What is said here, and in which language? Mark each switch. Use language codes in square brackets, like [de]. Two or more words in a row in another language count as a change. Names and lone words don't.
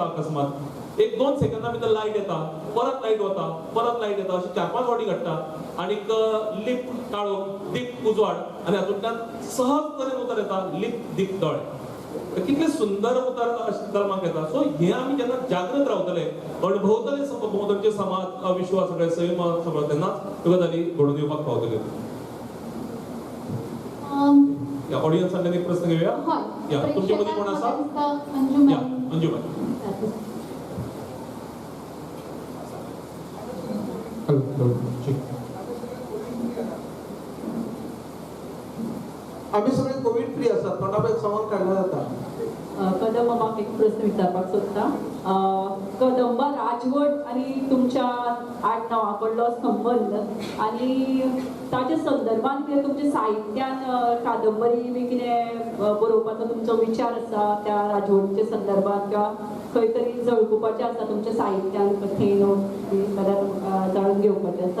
[kok] अकस्मात 1-2 सेकंदां भितर लायट येता परत लायट वता परत लायट येता अशें 4-5 फावटी घडटा आनीक लिप काळो दीप उजवाड आनी हातूंतल्यान सहज तरेन उतर येता लिप दीप दोळे कितले सुंदर उतर जल्माक येता सो हे आमी जेन्ना जागृत रावतले अणभवतले भोंवतणचे समाज विश्व सगळे सैम सगळो तेन्नाच ह्यो गजाली घडोवन येवपाक पावतल्यो या ऑडियन्सांनी एक प्रश्न घेऊया. हय या तुमच्या मध्ये कोण असा? अंजुम या अंजुबाई. आम्ही सगळे [en] covid free [kok] असतात तोंडापैकी संवाद काढला जाता. कदम म्हाका एक प्रश्न विचारपाक सोदता. कदंबा राजवट आनी तुमच्या आडनांवा कडलो संबंध आनी ताच्या संदर्भात कितें तुमच्या साहित्यान कादंबरी बी कितें बरोवपाचो तुमचो विचार आसा त्या राजवटीच्या संदर्भात किंवा खंय तरी झळकुपाचें आसा तुमच्या साहित्यान कथेन बी जाल्यार जाणून घेवपाचें आसा.